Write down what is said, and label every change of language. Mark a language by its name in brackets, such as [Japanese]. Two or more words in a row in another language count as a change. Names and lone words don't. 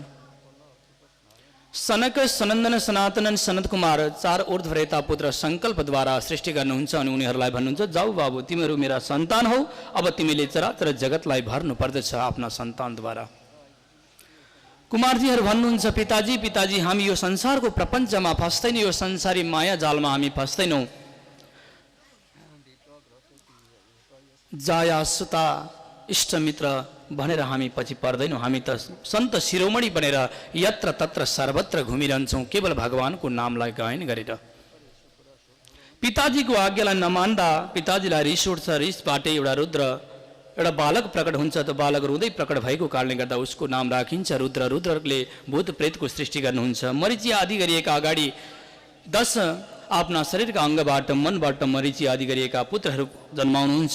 [Nepali] सनक सनन्दन सनातनन सनत कुमार 4 ऊर्ध्वरेता पुत्र सङ्कल्पद्वारा सृष्टि गर्नुहुन्छ अनि उनीहरूलाई भन्नुहुन्छ, जाऊ बाबु, तिमीहरू मेरा सन्तान हौ, अब तिमीले चराचर जगतलाई भर्नु पर्दछ आफ्ना सन्तानद्वारा। कुमारजीहरू भन्नुहुन्छ, पिताजी हामी यो संसारको प्रपञ्चमा फस्दैन, यो संसारी माया जालमा हामी फस्दैनौँ। जाया सुता इष्टमित्र भनेर हामी पछि पर्दैनौँ। हामी त सन्त शिरोमणि बनेर यत्र तत्र सर्वत्र घुमिरहन्छौँ केवल भगवानको नामलाई गायन गरेर। पिताजीको आज्ञालाई नमान्दा पिताजीलाई रिस उठ्छ। रिसबाट एउटा बालक प्रकट हुन्छ। त्यो बालक रुँदै प्रकट भएको कारणले गर्दा उसको नाम राखिन्छ रुद्र। रुद्रले भूत प्रेतको सृष्टि गर्नुहुन्छ। मरिची आदि गरिएका अगाडि 10 आफ्ना शरीरका अङ्गबाट, मनबाट मरिची आदि गरिएका पुत्रहरू जन्माउनुहुन्छ।